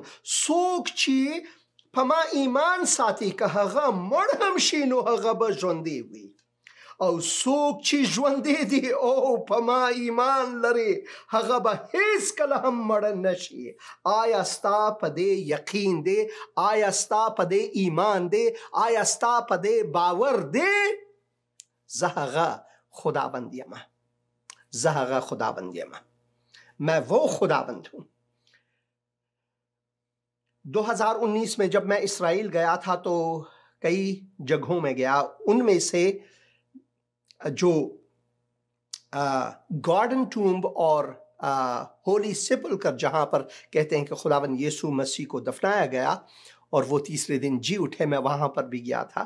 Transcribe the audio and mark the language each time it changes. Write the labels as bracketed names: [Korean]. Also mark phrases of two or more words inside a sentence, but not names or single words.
[Pashto] څوک چې په ما ایمان ساتي که هغه مړ هم شي نو هغه به ژوندی وي، او څوک چې ژوندی دی او په ما ایمان لري هغه به هیڅ کله هم مړ نشي. آیا ستا په دې یقین دی؟ آیا ستا په دې ایمان دی؟ آیا ستا په دې باور دی؟ زه هغه خداوند یم، زه هغه خداوند یم، [Urdu] میں وہ خداوند ہوں۔ 2019 میں جب میں اسرائیل گیا تھا تو کئی جگہوں میں گیا، ان میں سے جو گارڈن ٹومب اور ہولی سپلکر جہاں پر کہتے ہیں کہ خداوند یسوع مسیح کو دفنایا گیا اور وہ تیسرے دن جی اٹھے، میں وہاں پر بھی گیا تھا۔